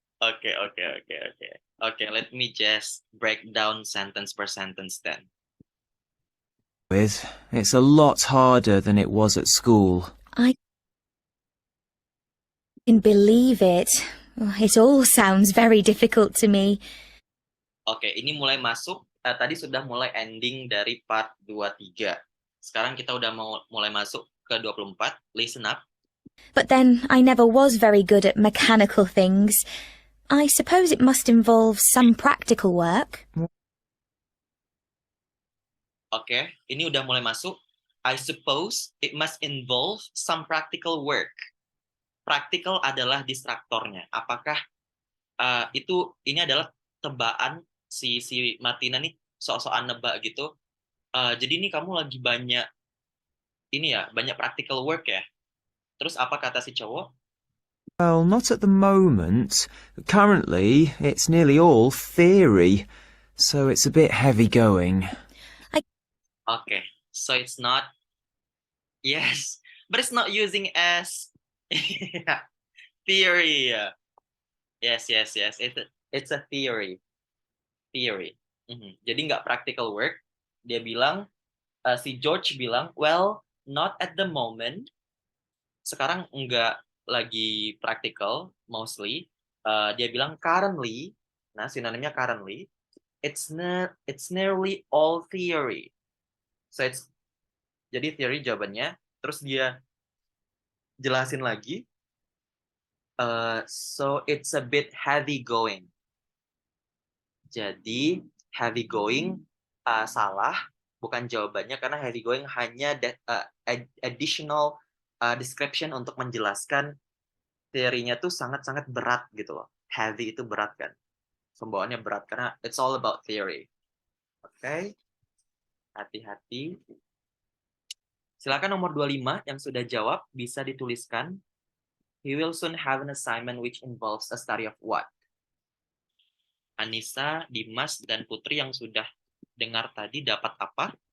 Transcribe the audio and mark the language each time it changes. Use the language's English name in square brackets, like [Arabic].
[English] Oke, let me just break down sentence per sentence then. It's a lot harder than it was at school. I can believe it. It all sounds very difficult to me. [Indonesian] Oke, ini mulai masuk. Tadi sudah mulai ending dari part 23. Sekarang kita udah mau mulai masuk ke 24. [English] Listen up. But then I never was very good at mechanical things. I suppose it must involve some practical work. [Indonesian] Oke, ini udah mulai masuk. [English] I suppose it must involve some practical work. [Indonesian] Practical adalah distraktornya. Apakah ini adalah tebaan si Martina nih sok-sokan nebak gitu. Jadi ini kamu lagi banyak banyak practical work ya. Terus apa kata si cowok? [English] Well, not at the moment. Currently, it's nearly all theory, so it's a bit heavy going. Okay, so it's not. Yes, but it's not using as theory. Yes. It's a theory. [Indonesian] Jadi nggak practical work. Dia bilang, si George bilang, [English] well, not at the moment. [Indonesian] Sekarang nggak lagi practical, mostly. Dia bilang currently. Nah, sinonimnya currently. [English] It's nearly all theory. [Indonesian] So jadi theory jawabannya. Terus dia jelasin lagi. [English] So it's a bit heavy going. [Indonesian] Jadi heavy going salah, bukan jawabannya, karena heavy going hanya additional description untuk menjelaskan teorinya tuh sangat-sangat berat gitu loh. Heavy itu berat kan. Pembawaannya berat karena [English] it's all about theory. [Indonesian] Oke. Hati-hati. Silakan nomor 25 yang sudah jawab bisa dituliskan. [English] He will soon have an assignment which involves a study of what? [Indonesian] Anissa, Dimas, dan Putri yang sudah dengar tadi dapat apa?